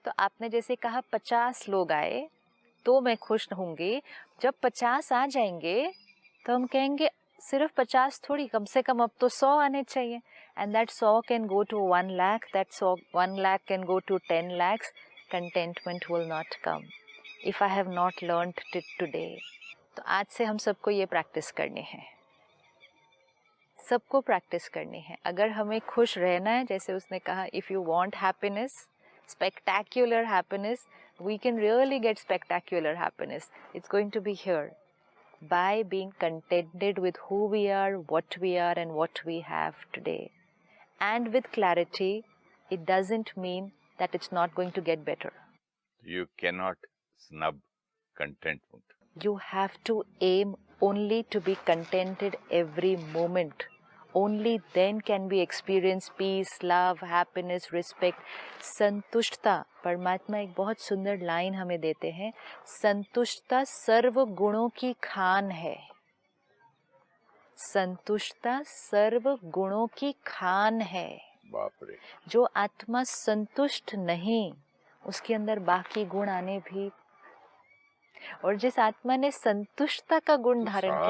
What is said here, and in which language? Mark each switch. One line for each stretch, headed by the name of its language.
Hindi: तो आपने जैसे कहा 50 लोग आए तो मैं खुश होंगी, जब 50 आ जाएंगे तो हम कहेंगे सिर्फ 50 थोड़ी, कम से कम अब तो 100 आने चाहिए।
English: And that 100 can go to 1 lakh, that 1 lakh can go to 10 lakhs. Contentment will not come if I have not learned it today.
Hindi: तो आज से हम सबको ये प्रैक्टिस करनी है, सबको प्रैक्टिस करनी है। अगर हमें खुश रहना है, जैसे उसने कहा,
English: If you want happiness, spectacular happiness, we can really get spectacular happiness. It's going to be here by being contented with who we are, what we are, and what we have today. And with clarity, it doesn't mean that it's not going to get better. You cannot snub contentment. You have to aim only to be contented every moment. Only then can we experience peace, love, happiness, respect, संतुष्टता।
Hindi: परमात्मा एक बहुत सुंदर line हमें देते हैं, संतुष्टता सर्व गुणों की खान है। संतुष्टता सर्व गुणों की खान है। बाप रे। जो आत्मा संतुष्ट नहीं, उसके अंदर बाकी गुण आने भी, और जिस आत्मा ने संतुष्टता का गुण धारण किया,